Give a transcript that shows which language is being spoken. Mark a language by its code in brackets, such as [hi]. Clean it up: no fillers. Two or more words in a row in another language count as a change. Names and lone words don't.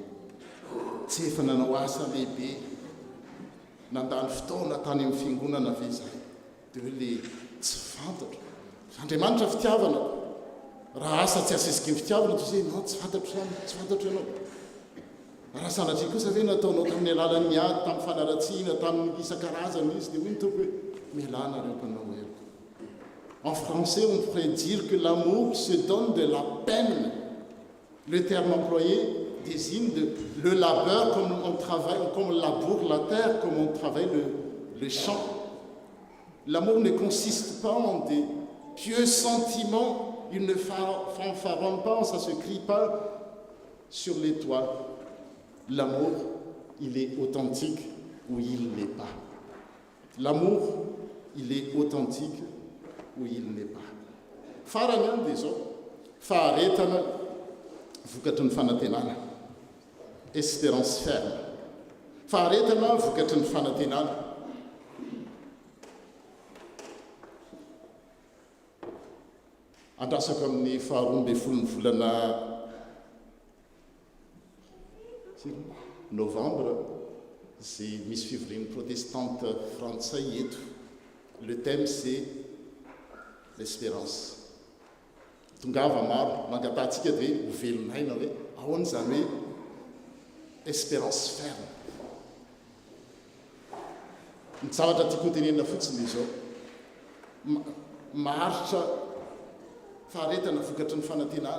[mg] tsy efa nanao asa lehibe nandany fotoana tany amin'ny fiangonana ve zay dia hoe le tsy fantatro Andriamanitra fitiavana raha asa tsy asesiky ny fitiavana toy izay no tsy fantatro ianao raha sanatria kosa ve nataonao tamin'ny alalan'ny ady tamin'ny fanaratsiana tamin'ny isan-karazany izy dia hoy ny tompo hoe mialana reo mpanao elo. [fr] En français on pourrait dire que l'amour se donne de la peine. Le terme employé désigne le labeur comme on travaille, comme on laboure la terre, comme on travaille le champ. L'amour ne consiste pas en des pieux sentiments, il ne fanfaronne pas, ça ne se crie pas sur les toits. L'amour, il est authentique ou il n'est pas. L'amour, il est authentique ou il n'est pas. Farany des autres, [mg] faharetana vokatry ny fanantenana, [fr] espérance ferme. [mg] Faharetana vokatry ny fanantenana. Andrasako amin'ny 12 volana novembre, c'est misy fivorian'ny protestante frantsay eto. [fr] Le thème c'est l'espérance. [mg] Tongava maro mangatantsika dia hoe ho velonaina hoe ahoana izany hoe [fr] espérance ferme. [mg] Ny zavatra tiako tenenina fotsiny izao maharitra faharetana vokatry ny fanantenana.